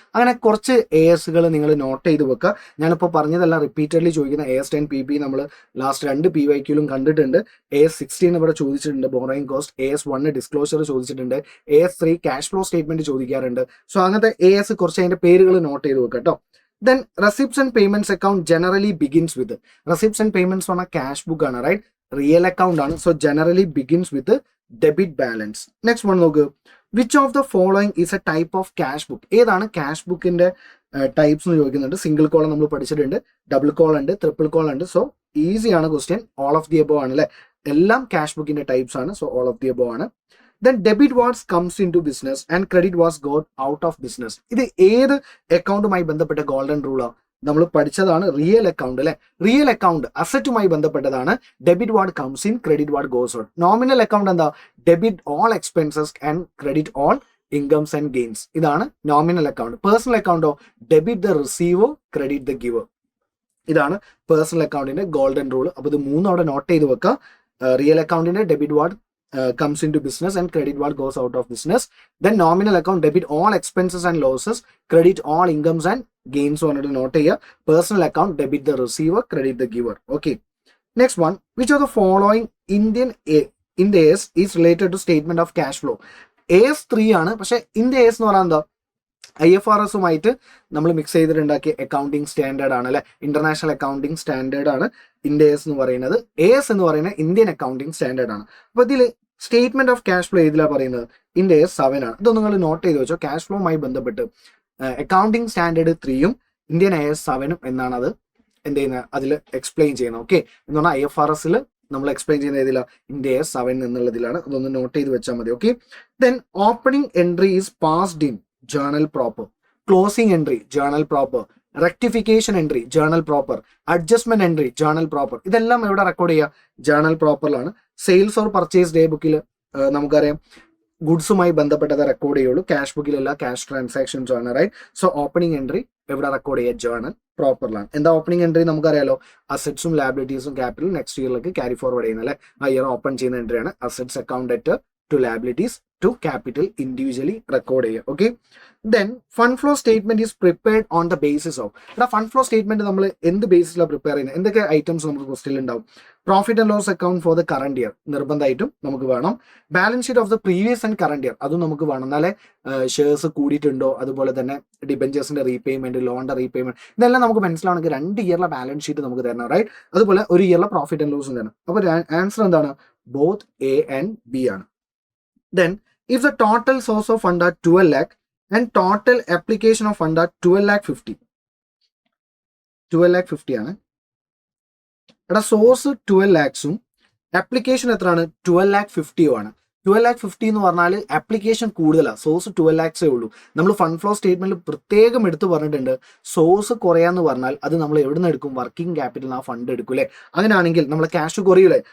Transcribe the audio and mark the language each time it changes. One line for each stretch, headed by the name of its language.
Malayalam: അങ്ങനെ കുറച്ച് ASകൾ നിങ്ങൾ നോട്ട് ചെയ്ത് വെക്കുക. ഞാനിപ്പോൾ പറഞ്ഞതെല്ലാം റിപ്പീറ്റഡ്ലി ചോദിക്കുന്ന AS10 PP നമ്മൾ ലാസ്റ്റ് 2 PYQലും കണ്ടിട്ടുണ്ട്. AS16 ഇവിടെ ചോദിച്ചിട്ടുണ്ട്, ബോറോയിങ് കോസ്റ്റ്. AS1 ഡിസ്ക്ലോഷർ ചോദിച്ചിട്ടുണ്ട്. AS3 ക്യാഷ് ഫ്ലോ സ്റ്റേറ്റ്മെന്റ് ചോദിക്കാറുണ്ട്. സോ അങ്ങനത്തെ AS കുറച്ച് അതിന്റെ പേരുകൾ നോട്ട് ചെയ്ത് വെക്കുക കേട്ടോ.
English: Then receipts and payments account generally begins with receipts and payments on a cash book ആണ്, right? Real account ആണ്. So generally begins with debit balance. Next one നോക്ക്, which of the following is a type of cash book?
Malayalam: ഏതാണ് cash ബുക്കിന്റെ types എന്ന് ചോദിക്കുന്നുണ്ട്. Single column നമ്മൾ പഠിച്ചിട്ടുണ്ട്, double call ഉണ്ട്, ട്രിപ്പിൾ കോൾ ഉണ്ട്. സോ ഈസി ആണ് question. All of the above ആണ് അല്ലെ, എല്ലാം ക്യാഷ് ബുക്കിന്റെ ടൈപ്സ് ആണ്.
English: So all of the above ആണ്. Then debit was comes into business and credit was got out of business.
Malayalam: ഇത് ഏത് അക്കൗണ്ടുമായി ബന്ധപ്പെട്ട ഗോൾഡൻ റൂളാണ്? നമ്മൾ പഠിച്ചതാണ് റിയൽ അക്കൗണ്ട് അല്ലെ. റിയൽ അക്കൗണ്ട് അസറ്റുമായി ബന്ധപ്പെട്ടതാണ്.
English: Debit what comes in, credit what goes out.
Malayalam: Nominal account എന്താ?
English: Debit all expenses and credit all incomes and gains.
Malayalam: ഇതാണ് nominal account. Personal അക്കൗണ്ടോ?
English: Debit the receiver, credit the giver.
Malayalam: ഇതാണ് personal അക്കൗണ്ടിന്റെ golden rule. അപ്പൊ ഇത് മൂന്നും അവിടെ not ചെയ്ത് വെക്കുക. റിയൽ അക്കൗണ്ടിന്റെ debit ward
English: comes into business and credit what goes out of business. Then nominal account debit all expenses and losses, credit all incomes and gains. On note here, personal account debit the receiver, credit the giver. Okay, next one, which of the following in the AS is related to statement of cash flow?
Malayalam: AS3 ആണ്, പക്ഷെ in the AS എന്ന് പറഞ്ഞാൽ എന്താ? IFRSുമായിട്ട് നമ്മൾ mix ചെയ്തിട്ടുണ്ടാക്കിയ accounting standard ആണ് അല്ലെ, international accounting standard ആണ് India's എന്ന് പറയുന്നത്. AS എന്ന് പറയുന്നത് ഇന്ത്യൻ അക്കൗണ്ടിങ് സ്റ്റാൻഡേർഡ് ആണ്. അപ്പൊ ഇതിൽ സ്റ്റേറ്റ്മെന്റ് ഓഫ് ക്യാഷ് ഫ്ലോ ഏതിലാണ് പറയുന്നത്? AS 7 ആണ്. ഇതൊന്നും നിങ്ങൾ നോട്ട് ചെയ്ത് വെച്ചോ. ക്യാഷ് ഫ്ലോയുമായി ബന്ധപ്പെട്ട് അക്കൗണ്ടിങ് സ്റ്റാൻഡേർഡ് 3ഉം ഇന്ത്യൻ AS 7ഉം എന്നാണ് അത് എന്ത് ചെയ്യുന്നത്, അതിൽ എക്സ്പ്ലെയിൻ ചെയ്യുന്നത്. ഓക്കെ, എന്ന് പറഞ്ഞാൽ IFRSൽ നമ്മൾ എക്സ്പ്ലെയിൻ ചെയ്യുന്ന ഏതിലാണ്? ഇന്ത്യ 7 എന്നുള്ളതിലാണ്. അതൊന്ന് നോട്ട് ചെയ്ത് വെച്ചാൽ മതി.
English: Okay, then opening entry is passed in journal proper, closing entry journal proper, rectification entry journal proper, adjustment entry journal proper.
Malayalam: ഇതെല്ലാം എവിടെ റെക്കോർഡ് ചെയ്യുക? Journal പ്രോപ്പറിലാണ്. Sales or purchase day ബുക്കിൽ നമുക്കറിയാം ഗുഡ്സുമായി ബന്ധപ്പെട്ടത് റെക്കോർഡ് ചെയ്യുള്ളൂ. ക്യാഷ് ബുക്കിലല്ല, ക്യാഷ് ട്രാൻസാക്ഷൻസ് ആണ്, right? So opening entry എവിടെ record ചെയ്യുക? ജേർണൽ പ്രോപ്പറിലാണ്. എന്താ ഓപ്പണിംഗ് എൻട്രി? നമുക്കറിയാലോ, അസറ്റ്സും ലാബിലിറ്റീസും ക്യാപിറ്റലും നെക്സ്റ്റ് ഇയറിലേക്ക് ക്യാരി ഫോർവേഡ് ചെയ്യുന്നത് അല്ലെ. ആ ഇയർ ഓപ്പൺ ചെയ്യുന്ന എൻട്രിയാണ് assets account debt to liabilities to capital individually record ചെയ്യുക.
English: Okay, then fund flow statement is prepared on the basis of.
Malayalam: ഇവിടെ ഫണ്ട് ഫ്ലോ സ്റ്റേറ്റ്മെന്റ് നമ്മൾ എന്ത് ബേസിലാണ് പ്രിപ്പയർ ചെയ്യുന്നത്? എന്തൊക്കെ ഐറ്റംസ് നമുക്ക് ക്വസ്റ്റ്യൻ ഉണ്ടാവും?
English: profit and loss account for the current year
Malayalam: നിർബന്ധമായിട്ടും നമുക്ക് വേണം.
English: balance sheet of the previous and current year
Malayalam: അതും നമുക്ക് വേണം. എന്നാലേ ഷെയർസ് കൂടിയിട്ടുണ്ടോ, അതുപോലെ തന്നെ ഡിബെഞ്ചേഴ്സിന്റെ റീപേയ്മെന്റ്, ലോണിന്റെ റീപേയ്മെന്റ്, ഇതെല്ലാം നമുക്ക് മനസ്സിലാവണമെങ്കിൽ 2 ഇയറിലെ ബാലൻസ് ഷീറ്റ് നമുക്ക് തരണം, റൈറ്റ്? അതുപോലെ 1 ഇയറിലെ പ്രോഫിറ്റ് ആൻഡ് ലോസും തരണം. അപ്പോൾ ആൻസർ എന്താണ്?
English: Both A and B ആണ്. Then if the total source of fund are 12 lakh and total application of fund are 12 lakh 50 ആണ്.
Malayalam: ഇവിടെ സോഴ്സ് 12 lakhsഉം ആപ്ലിക്കേഷൻ എത്രയാണ്? 12 lakh 50 ആണ്. 12 lakh 50 എന്ന് പറഞ്ഞാൽ ആപ്ലിക്കേഷൻ കൂടുതലാണ്, സോഴ്സ് 12 lakhsേ ഉള്ളൂ. നമ്മൾ ഫണ്ട് ഫ്ലോ സ്റ്റേറ്റ്മെന്റിൽ പ്രത്യേകം എടുത്ത് പറഞ്ഞിട്ടുണ്ട്, സോഴ്സ് കുറയാന്ന് പറഞ്ഞാൽ അത് നമ്മൾ എവിടെ നിന്ന് എടുക്കും? വർക്കിംഗ് ക്യാപിറ്റൽ ആ ഫണ്ട് എടുക്കും അല്ലേ. അങ്ങനെയാണെങ്കിൽ നമ്മൾ ക്യാഷ് കുറയൂലേ.